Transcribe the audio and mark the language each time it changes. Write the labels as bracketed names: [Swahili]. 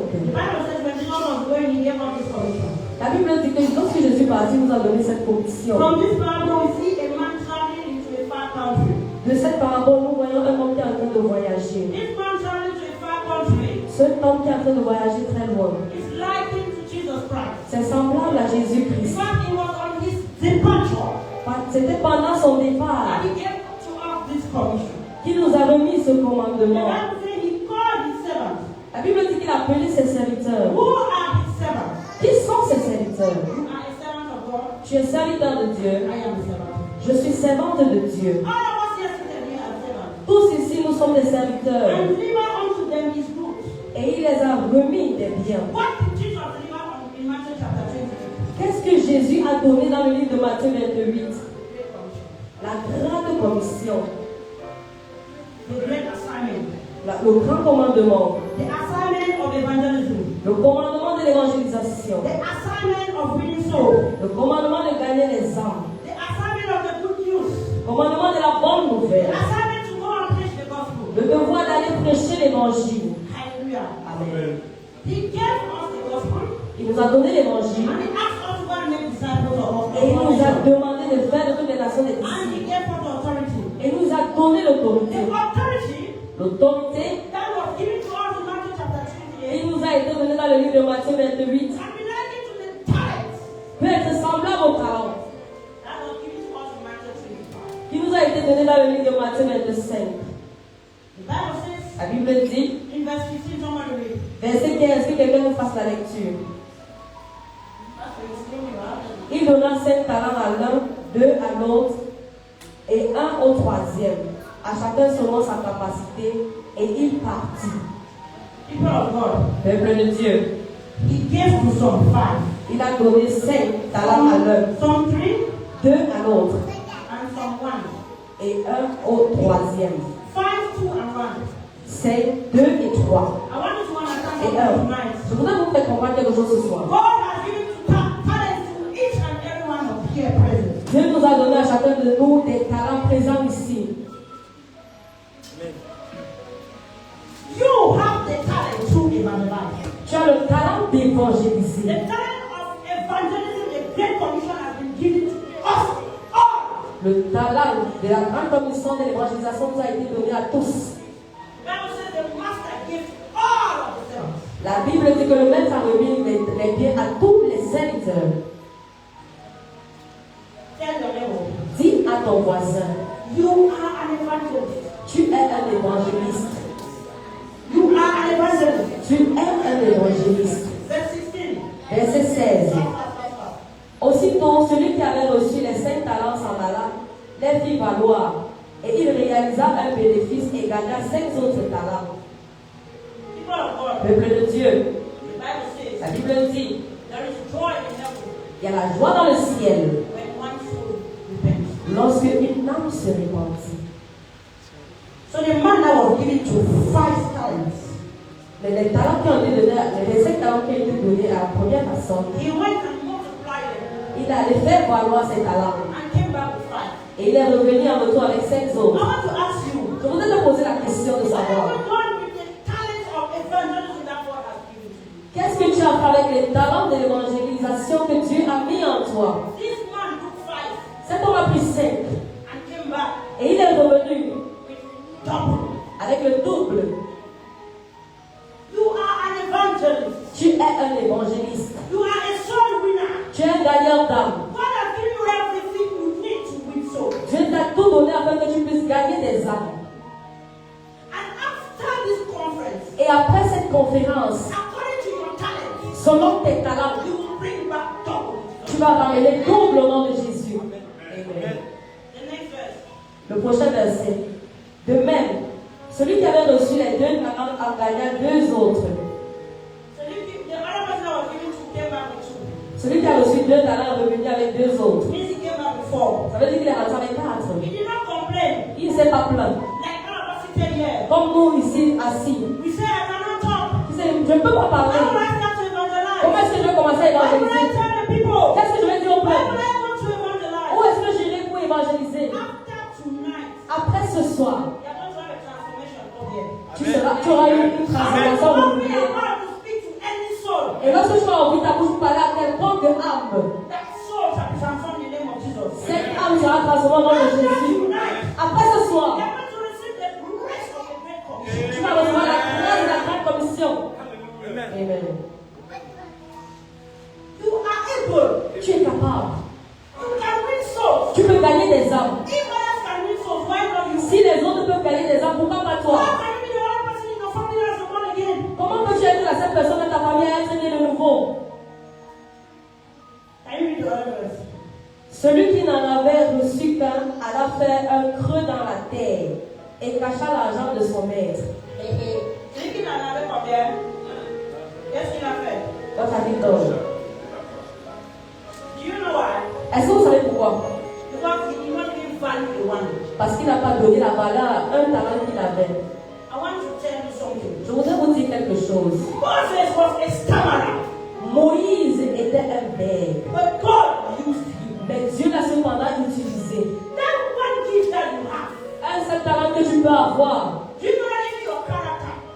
[English] The Bible says when Jesus was going, he gave us this commission. [French] La Bible dit que lorsque Jésus est parti, il nous a donné cette commission. [English] From this parable, we see a man traveling into a far country. [French] De cette parabole, nous voyons un homme qui est en train de voyager. [English] This man traveling to a far country [French] Cet homme qui est en train de voyager très loin. [English] is likened to Jesus Christ. [French] C'est semblable à Jésus-Christ. [English] Because he was on his departure [French] C'était pendant son [English] that [French] départ [English] he gave to us this commission. [French] qu'il nous a remis ce [English] The [French] commandement. [English] Bible says he called his servants. [French] La Bible dit qu'il a appelé ses serviteurs. [English] Who are his servants? [French] Qui sont ses serviteurs? [English] You are a servant of God. [French] Tu es serviteur de Dieu. [English] I am a servant. [French] Je suis servante de Dieu. [English] All of us here today we are servants. [French] Tous ici, nous sommes des serviteurs. [English] And deliver unto them his goods. [French] Et il les a remis des biens. [English] What did Jesus deliver in Matthew chapter 28? [French] Qu'est-ce que Jésus a donné dans le livre de Matthieu 28? [English] Great commission. [French] La grande commission. [English] The great assignment. [French] Le grand commandement. [English] The assignment of evangelism. [French] Le commandement de l'évangélisation. [English] The assignment of winning souls. [French] Le commandement de gagner les âmes. [English] The assignment of the [French] ouvert. [English] Assignment to go and preach the gospel. [French] Le devoir d'aller prêcher l'évangile. Hallelujah. Amen. [English] He gave us the gospel [French] Il nous a donné l'évangile. [English] and he asked us to go and make disciples of all [French] Et il nous a [English] nations. [French] demandé de faire de toutes les nations des [English] And he [French] disciples. [English] gave us the authority. [French] Et il nous a donné [English] The [French] l'autorité. [English] authority [French] L'autorité, [English] that was given to us in Matthew chapter 28 [French] il nous a été donné dans le livre de Matthieu 28, [English] and related to the talents [French] peut être semblable au talent [English] that was given to us in Matthew 25. [French] qui nous a été donné dans le livre de Matthieu 25. [English] The Bible says [French] La Bible dit, [English] in verse 15, somebody read. [French] verset 15, que quelqu'un nous fasse la lecture. [English] That's the extreme right? [French] Il donna 5 talents à l'un, 2 à l'autre et 1 au troisième, à chacun selon sa capacité, et il partit. [English] People of God, [French] Peuple de Dieu, [English] he gave to some 5, [French] il a donné 5 talents à l'un, [English] some 3, [French] 2 à l'autre [English] and some 1. [French] et 1 au troisième. [English] 5, 2, and 1. [French] 5, 2 et 3 [English] I want you to understand [French] et [English] something [French] 1. [English] tonight. [French] Je voudrais vous faire comprendre quelque chose ce soir. [English] God has given talents to each and every one of here present. [French] Dieu nous a donné à chacun de nous des talents présents ici. [English] You have the talent to evangelize. [French] Tu as le talent [English] The [French] d'évangéliser. [English] talent of evangelism, the Great Commission has been given to us all. [French] Le talent de la grande commission de l'évangélisation nous a été donné à tous. [English] The Bible says the master gives all of the talents. [French] La Bible dit que le maître a remis les biens à tous les serviteurs. [English] Tell your neighbor, [French] Dis à ton voisin, [English] you are an evangelist. [French] tu es un évangéliste. [English] You are an evangelist. [French] Tu es un évangéliste. [English] Verse 16. [French] Verset 16. Aussitôt, celui qui avait reçu les 5 talents s'en alla, les fit valoir, et il réalisa un bénéfice et gagna 5 autres talents. [English] People of God, [French] Peuple de Dieu, [English] the Bible says [French] la Bible dit, [English] there is joy in heaven [French] il y a la joie dans le ciel [English] when one soul repents. [French] lorsque une âme se repentit. [English] So the man that was given to 5 talents, [French] Mais les talents qui ont été donnés, les 5 talents qui ont été donnés à la première personne, [English] he went and multiplied them [French] il allait faire valoir ses talents. [English] and came back with 5. [French] Et il est revenu en retour avec 5 [English] I [French] autres. [English] want to ask you, [French] Je voudrais te poser la question de [English] what have [French] savoir, [English] you done with the talents of evangelism that God has given to you? [French] qu'est-ce que tu as fait avec les talents de l'évangélisation que Dieu a mis en toi? [English] This man took 5 [French] Cet homme a pris 5 [English] and came back [French] et il est revenu [English] with double. [French] avec le double. [English] You are an evangelist. [French] Tu es un évangéliste. [English] You are a soul winner. [French] Tu es un gagnant d'âme. [English] God has given you everything you need to win souls. [French] Dieu t'a tout donné afin que tu puisses gagner des âmes. [English] And after this conference, [French] Et après cette conférence, [English] according to your talent, [French] selon tes talents, [English] you will bring back double. [French] tu vas ramener double au nom de Jésus. Amen. [English] The next verse. [French] Le prochain verset. De même, celui qui avait reçu les 2 talents en gagna 2 autres. [English] So the other person that was given to came back with 2. [French] Celui qui a reçu 2 talents est revenu avec 2 autres. [English] Means he came back with 4. [French] Ça veut dire qu'il est rentré avec 4. [English] He did not complain. [French] Il ne s'est pas plaint. [English] Like all of us sitting here. [French] Comme nous ici assis. [English] We say, I cannot talk. [French] Il disait, je ne peux pas [English] How will [French] parler. [English] I start to evangelize? [French] Comment est-ce que je vais commencer à [English] How will I [French] évangéliser? [English] tell the people? [French] Qu'est-ce que je vais dire au [English] How [French] peuple? [English] will I go to evangelize? [French] Où est-ce que j'irai pour évangéliser? [English] After tonight, [French] Après ce soir, [English] you are going to have a transformation up here. [French] tu auras eu une transformation [English] Open [French] renouvelée. [English] your mouth to speak to any soul. [French] Et lorsque tu vas ouvrir ta bouche pour parler à quelconque âme, [English] That soul shall be transformed in the name of Jesus. [French] cette âme sera transformée au nom de [English] After [French] Jésus. [English] tonight, [French] Après ce [English] you [French] soir, [English] are going to receive the grace of the Great Commission. [French] tu vas recevoir la grâce de la grande commission. Amen. [English] You are able. [French] Tu es capable. [English] You can win souls. [French] Tu peux gagner des âmes. [English] If others can win souls, why not you? [French] Si les autres peuvent gagner des âmes, pourquoi pas toi? [English] How can you be the only person in your family that is born again? [French] Comment peux-tu être la seule personne de ta famille à être né de nouveau? [English] Can you read the other verse? [French] Celui qui n'en avait reçu qu'un alla faire un creux dans la terre et cacha l'argent de son maître. Celui qui n'en avait combien? Qu'est-ce qu'il a fait? [English] What have you done? Do you know why? [French] Est-ce que vous savez pourquoi? [English] Because he did not even value the one. [French] Parce qu'il n'a pas donné la valeur à un talent qu'il avait. [English] I want to tell you something. [French] Je voudrais vous dire quelque chose. [English] Moses was a stammerer, [French] Moïse était un bègue, [English] but God used him. [French] mais Dieu l'a cependant utilisé. [English] That one gift that you have, [French] Un avoir. [English] Do you know that even your character